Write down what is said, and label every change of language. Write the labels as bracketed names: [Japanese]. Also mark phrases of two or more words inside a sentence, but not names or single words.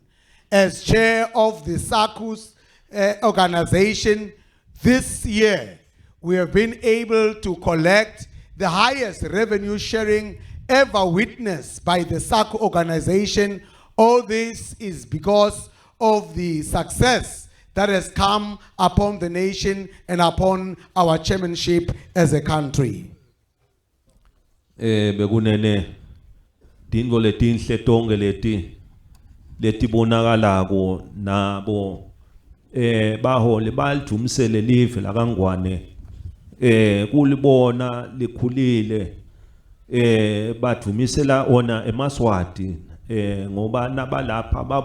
[English] As chair of the SACU's organization, this year we have been able to collect the highest revenue sharing ever witnessed by the SACU organization. All this is because of the success that has come upon the nation and upon our chairmanship as a country. [Swati] Bekunene dingo letinhle tonke letibonakalako nabo bahole balidumisele live lakangwane kulibona likhulile badumisela ona eMaswati ngoba nabalapha